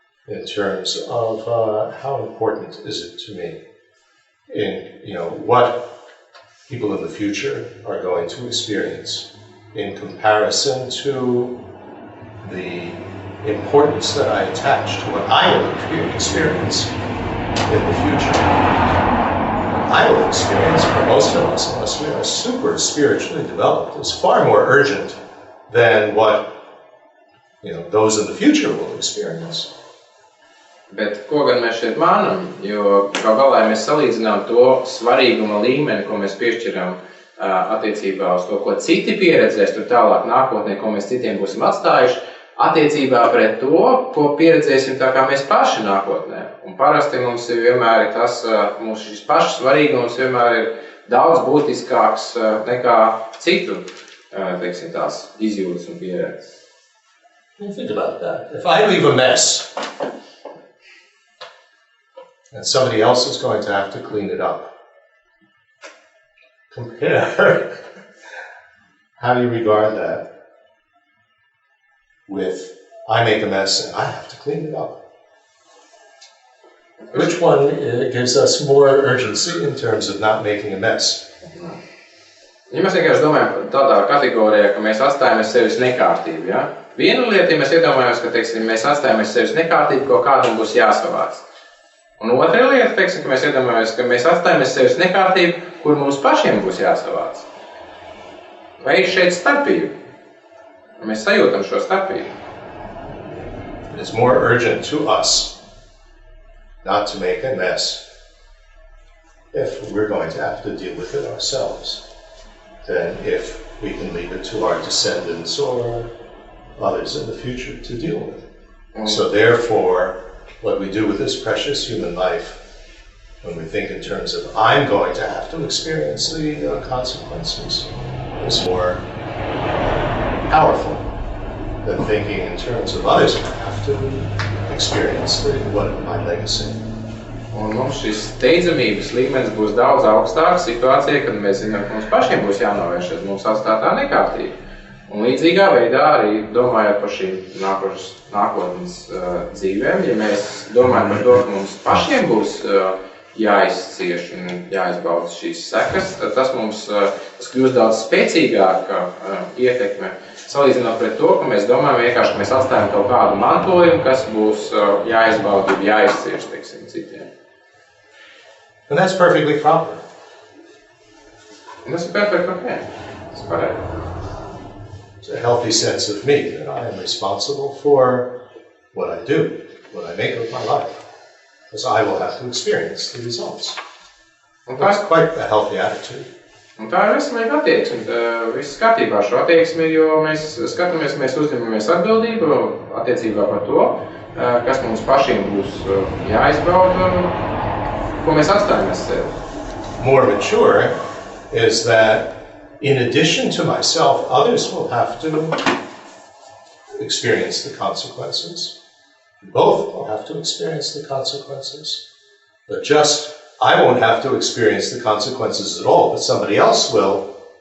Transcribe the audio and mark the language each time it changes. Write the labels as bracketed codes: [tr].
[en] in terms of how important is it to me in what people in the future are going to experience in comparison to the importance that I attach to what I will experience in the future. What I will experience for most of us, unless we are super spiritually developed, is far more urgent than what those in the future will experience. [lv] Bet ko gan mēs šeit mānam, jo kā galā mēs salīdzinām to svarīguma līmeni, ko mēs piešķiram attiecībā uz to, ko citi pieredzēs tur tālāk nākotnē, ko mēs citiem būsim atstājuši, attiecībā pret to, ko pieredzēsim tā kā mēs paši nākotnē. Un parasti mums vienmēr ir tas, mūsu šis pašs svarīgums vienmēr ir daudz būtiskāks nekā citu, teiksim, tās izjūtas un pieredzes. [en] Think about that. If I leave a mess, and somebody else is going to have to clean it up, compare how do you regard that with I make a mess and I have to clean it up? Which one gives us more urgency in terms of not making a mess? [lv] Ja mēs vienkārši domājam tādā kategorijā, ka mēs atstājam sevis nekārtību, ja? Viena lieta, ja mēs iedomājamies, ka, teiksim, mēs atstājam sevis nekārtību, ko kādam būs jāsavāc. Un otra lieta, teiksim, ka mēs iedomājamies, ka mēs atstājam sevis nekārtību, kur mums pašiem būs jāsavāc. Vai ir šeit starpība? Mēs sajūtam šo starpību. [en] It's more urgent to us not to make a mess if we're going to have to deal with it ourselves than if we can leave it to our descendants or others in the future to deal with. So therefore, what we do with this precious human life, when we think in terms of I'm going to have to experience the consequences, is more powerful than thinking in terms of others who have to experience my legacy. [lv] Un mums šis steidzamības līmenis būs daudz augstāks situācijā, kad mēs zinām, ka mums pašiem būs jānovēršas mums atstātā nekārtība. Un līdzīgā veidā arī domājot par šīm nākotnes dzīvēm, ja mēs domājam par to, ka mums pašiem būs jāizcieš un jāizbauda šīs sekas, tad tas mums kļūst daudz spēcīgāka ietekme, salīdzinot pret to, ka mēs domājam vienkārši, ka mēs atstājam kaut kādu mantojumu, kas būs jāizbauda, jāizcieš, teiksim, citiem. [en] And that's perfectly proper. [lv] Un tas ir perfekti ok. Tas ir pareizi. [en] It's a healthy sense of me that I am responsible for what I do, what I make of my life, because I will have to experience the results. That's quite a healthy attitude. [lv] Un tā ir veselīga attieksme. Viss kārtībā šo attieksmi, jo mēs skatāmies, mēs uzņemamies atbildību attiecībā par to, kas mums pašiem būs jāizbauda, ko mēs atstājam sevi. [en] More mature is that in addition to myself, others will have to experience the consequences. Both will have to experience the consequences. But I won't have to experience the consequences at all, but somebody else will.